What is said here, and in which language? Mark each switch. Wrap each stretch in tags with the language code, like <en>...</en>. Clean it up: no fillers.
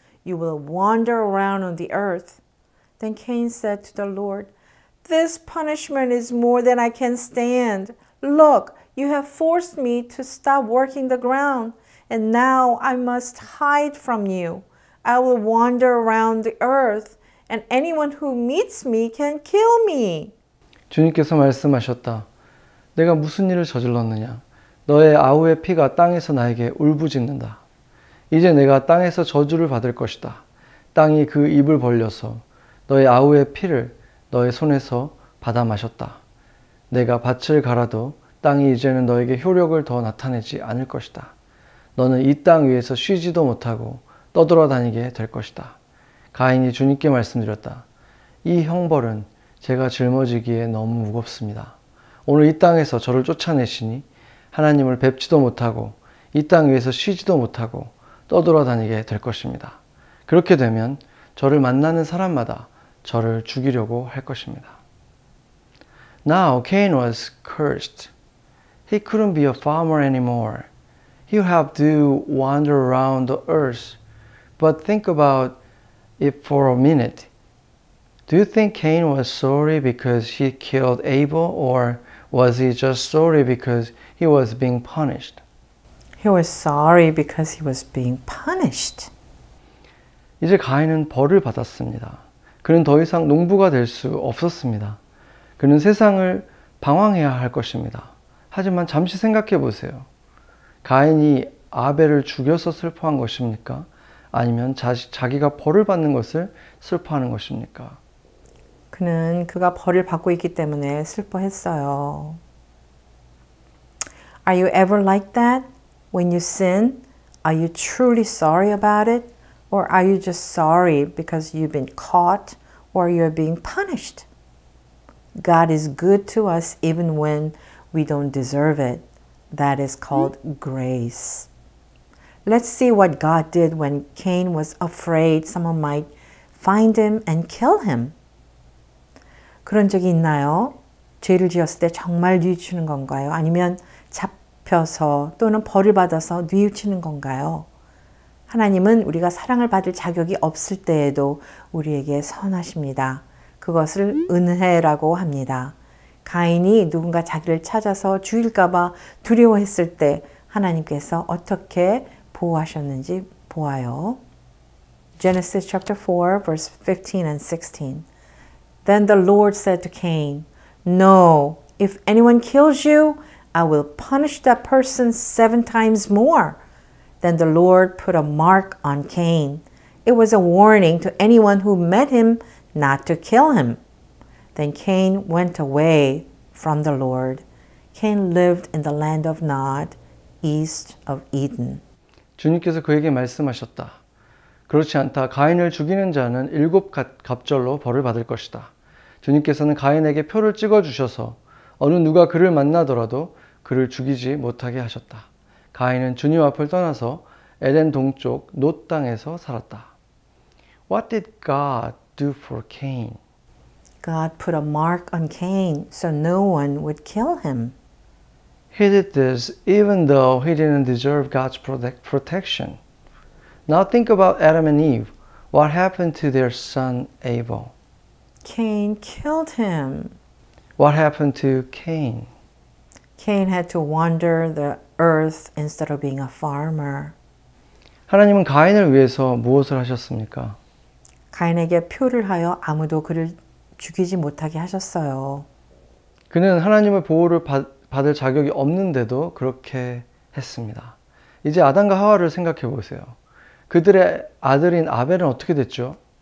<en>You will wander around on the earth." Then Cain said to the Lord, "This punishment is more than I can stand. Look, you have forced me to stop working the ground, and now I must hide from you. I will wander around the earth, and anyone who meets me can kill me."</en> <ko>주님께서 말씀하셨다. 내가 무슨 일을 저질렀느냐? 너의 아우의 피가 땅에서 나에게 울부짖는다. 이제 내가 땅에서 저주를 받을 것이다. 땅이 그 입을 벌려서 너의 아우의 피를 너의 손에서 받아 마셨다. 내가 밭을 갈아도 땅이 이제는 너에게 효력을 더 나타내지 않을 것이다. 너는 이 땅 위에서 쉬지도 못하고 떠돌아다니게 될 것이다. 가인이 주님께 말씀드렸다. 이 형벌은 제가 짊어지기에 너무 무겁습니다. 오늘 이 땅에서 저를 쫓아내시니 하나님을 뵙지도 못하고 이 땅 위에서 쉬지도 못하고 떠돌아다니게 될 것입니다. 그렇게 되면 저를 만나는 사람마다 저를 죽이려고 할 것입니다.</ko> <en>Now Cain was cursed. He couldn't be a farmer anymore. He would have to wander around the earth. But think about it for a minute. Do you think Cain was sorry because he killed Abel, or was he just sorry because he was being punished? He was sorry because he was being punished.</en> <ko>이제 가인은 벌을 받았습니다. 그는 더 이상 농부가 될 수 없었습니다. 그는 세상을 방황해야 할 것입니다. 하지만 잠시 생각해 보세요. 가인이 아벨을 죽여서 슬퍼한 것입니까? 아니면 자기가 벌을 받는 것을 슬퍼하는 것입니까? 그는 그가 벌을 받고 있기 때문에 슬퍼했어요.</ko> <en>Are you ever like that? When you sin, are you truly sorry about it? Or are you just sorry because you've been caught or you're being punished? God is good to us even when we don't deserve it. That is called grace. Let's see what God did when Cain was afraid someone might find him and kill him.</en> <ko>그런 적이 있나요? 죄를 지었을 때 정말 뉘우치는 건가요? 아니면 잡혀서 또는 벌을 받아서 뉘우치는 건가요? 하나님은 우리가 사랑을 받을 자격이 없을 때에도 우리에게 선하십니다. 그것을 은혜라고 합니다. 가인이 누군가 자기를 찾아서 죽일까 봐 두려워했을 때 하나님께서 어떻게 보호하셨는지 보아요.</ko> <en>Genesis chapter 4 verse 15 and 16. Then the Lord said to Cain, No, if anyone kills you, I will punish that person 7 times more. Then the Lord put a mark on Cain. It was a warning to anyone who met him not to kill him. Then Cain went away from the Lord. Cain lived in the land of Nod, east of Eden.</en> <ko>주님께서 그에게 말씀하셨다. 그렇지 않다. 가인을 죽이는 자는 7 갑절로 벌을 받을 것이다. 주님께서는 가인에게 표를 찍어주셔서 어느 누가 그를 만나더라도 그를 죽이지 못하게 하셨다. 가인은 주님 앞을 떠나서 에덴 동쪽 놋 땅에서 살았다.</ko> <en>What did God do for Cain? God put a mark on Cain so no one would kill him. He did this even though he didn't deserve God's protection. Now think about Adam and Eve. What happened to their son Abel? Cain killed him. What happened to Cain? Cain had to wander the earth instead of being a farmer.</en> <ko>하나님은 가인을 위해서 무엇을 하셨습니까? 가인에게 표를 하여 아무도 그를 죽이지 못하게 하셨어요. 그는 하나님의 보호를 받을 자격이 없는데도 그렇게 했습니다. 이제 아담과 하와를 생각해 보세요. 그들의 아들인 아벨은 어떻게 됐죠?</ko>